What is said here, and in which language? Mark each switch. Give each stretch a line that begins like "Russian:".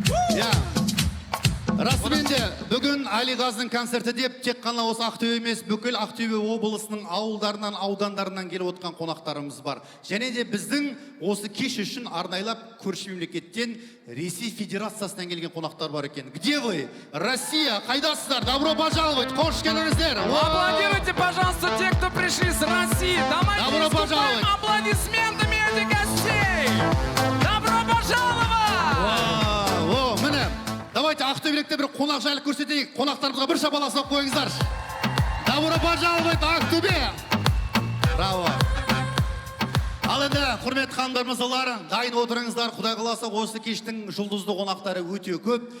Kazakh: Расымен де бүгін Алиғазының концерті деп тек қана осы Ақтөбе емес, бүкіл Ақтөбе облысының ауылдарынан, аудандарынан келіп отқан қонақтарымыз бар. Және де біздің осы кеш үшін арнайлап көрші мемлекеттен Ресей Федерациясынан келген қонақтар бар екен.
Russian: Где вы?
Kazakh: Россия, қайдасыздар?
Russian: Добро пожаловать,
Kazakh: қош келдіңіздер.
Russian: Аплодируйте, пожалуйста, те, кто пришли с России. Давайте выступаем аплодисментами этих гостей. Добро пожаловать!
Kazakh: Давайте Ақтөбелікте бір қонақ жайлы көрсетейік. Қонақтарымызға бір шапаласып қойыңыздар.
Russian: Добро пожаловать, Ақтөбе! Браво!
Kazakh: Ал енді, құрметті ханымдар, мырзалар, дайын отырыңыздар. Құдай қаласа, осы кештің жұлдызды қонақтары өте көп.